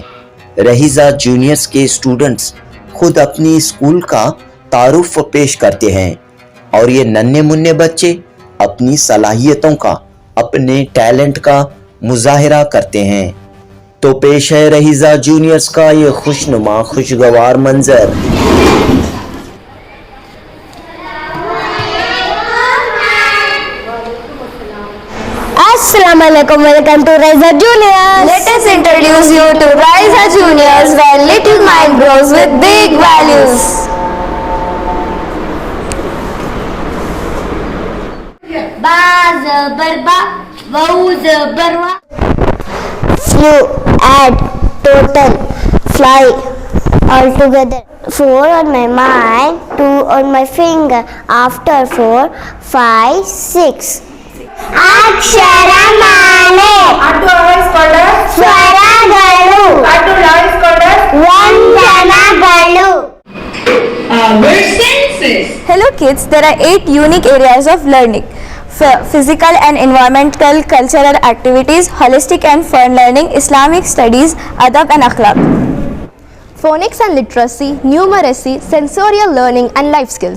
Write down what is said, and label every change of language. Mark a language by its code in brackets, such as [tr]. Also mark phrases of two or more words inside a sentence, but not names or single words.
[ur] رحیجا جونیئرز کے اسٹوڈنٹس خود اپنی اسکول کا تعارف پیش کرتے ہیں اور یہ ننھے منے بچے اپنی صلاحیتوں کا، اپنے ٹیلنٹ کا مظاہرہ کرتے ہیں. تو پیش ہے رحیجا جونیئرز کا یہ خوشنما خوشگوار منظر. [en] Assalamualaikum, welcome to Rhiza Juniors. Let us introduce you to Rhiza Juniors, where little mind grows with big values. [ur] ب زبر بَ، واؤ زبر وَ. [en] Few, add, total, fly, all together. 4 on my mind, 2 on my finger. After 4, 5, 6. [kn] ಅಕ್ಷರಮಾಲೆ ಅಡ್ಡು ಆವರಿಸಿಕೊಂಡ ಸ್ವರಗಳು ಅಡ್ಡು ಆವರಿಸಿಕೊಂಡ ವಂದನಗಳು. [en] word senses. Hello kids, there are 8 unique areas of learning. Physical and environmental, cultural activities, holistic and fun learning, Islamic studies, adab and akhlaq. Phonics and literacy, numeracy, sensorial learning and life skills.